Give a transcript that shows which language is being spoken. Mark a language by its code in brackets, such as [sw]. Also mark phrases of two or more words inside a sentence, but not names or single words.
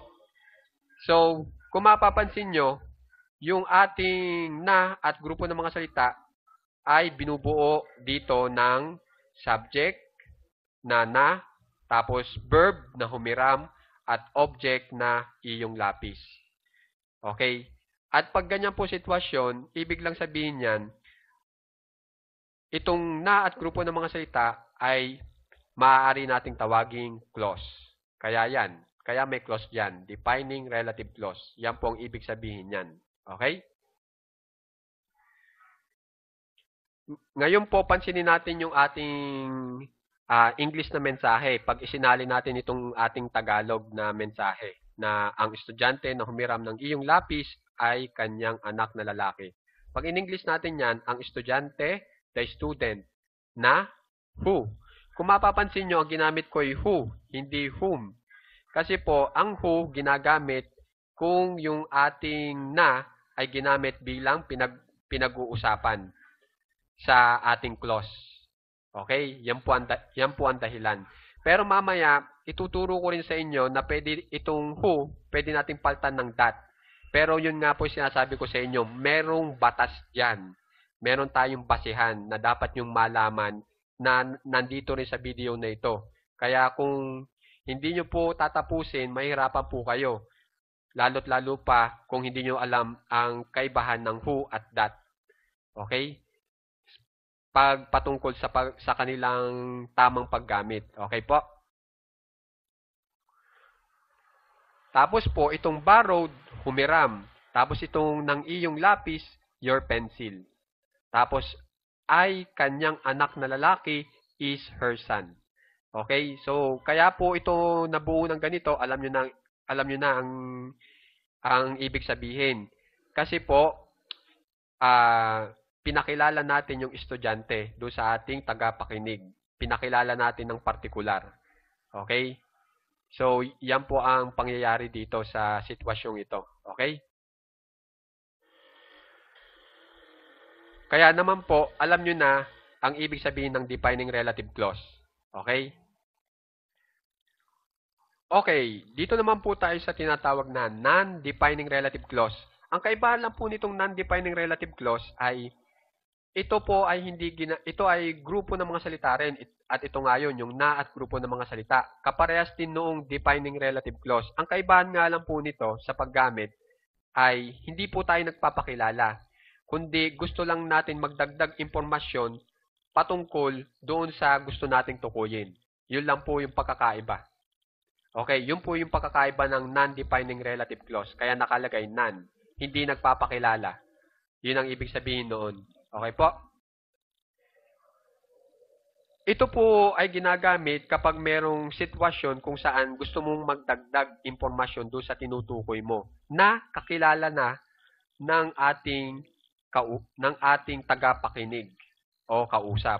[tl] So, kung mapapansin nyo, yung ating na at grupo ng mga salita ay binubuo dito ng subject na, tapos verb na humiram, at object na iyong lapis. Okay? At pag ganyan po sitwasyon, ibig lang sabihin yan, itong na at grupo ng mga salita ay maaari nating tawaging clause. Kaya yan. Kaya may clause dyan. [en] Defining relative clause. [tl] Yan po ang ibig sabihin yan. Okay? Ngayon po, pansinin natin yung ating English na mensahe. Pag isinali natin itong ating Tagalog na mensahe na ang estudyante na humiram ng iyong lapis ay kanyang anak na lalaki. Pag in-English natin yan, ang estudyante, [en] the student, na who. [tl] Kung mapapansin nyo, ang ginamit ko ay who, hindi whom. Kasi po, ang who ginagamit kung yung ating na ay ginamit bilang pinag-uusapan sa ating clause. Okay? Yan po ang dahilan. Pero mamaya, ituturo ko rin sa inyo na pwede itong who, pwede nating paltan ng that. Pero yun nga po sinasabi ko sa inyo, merong batas dyan. Meron tayong basihan na dapat yung malaman na nandito rin sa video na ito. Kaya kung hindi nyo po tatapusin, mahirapan po kayo. Lalo't lalo pa kung hindi nyo alam ang kaibahan ng who at that. Okay? Patungkol sa kanilang tamang paggamit. Okay po? Tapos po, itong borrowed, humiram. Tapos itong ng iyong lapis, [en] your pencil. [tl] Tapos, ay kanyang anak na lalaki [en] is her son. [tl] Okay? So, kaya po ito nabuo ng ganito, alam nyo na ang ibig sabihin. Kasi po, pinakilala natin yung estudyante doon sa ating tagapakinig. Pinakilala natin ng partikular. Okay? So, yan po ang pangyayari dito sa sitwasyong ito. Okay? Kaya naman po, alam nyo na ang ibig sabihin ng [en] defining relative clause. [tl] Okay? Okay, dito naman po tayo sa tinatawag na [en] non-defining relative clause. [tl] Ang kaibahan lang po nitong [en] non-defining relative clause [tl] ay ito po ay ito ay grupo ng mga salita rin at ito nga yun, yung na at grupo ng mga salita. Kaparehas din noong [en] defining relative clause. [tl] Ang kaibahan nga lang po nito sa paggamit ay hindi po tayo nagpapakilala, kundi gusto lang natin magdagdag impormasyon patungkol doon sa gusto nating tukuyin. Yun lang po yung pagkakaiba. Okay, yun po yung pagkakaiba ng [en] non-defining relative clause. [tl] Kaya nakalagay non, hindi nagpapakilala. Yun ang ibig sabihin noon. Okay po? Ito po ay ginagamit kapag merong sitwasyon kung saan gusto mong magdagdag impormasyon doon sa tinutukoy mo na kakilala na ng ating tagapakinig o kausap.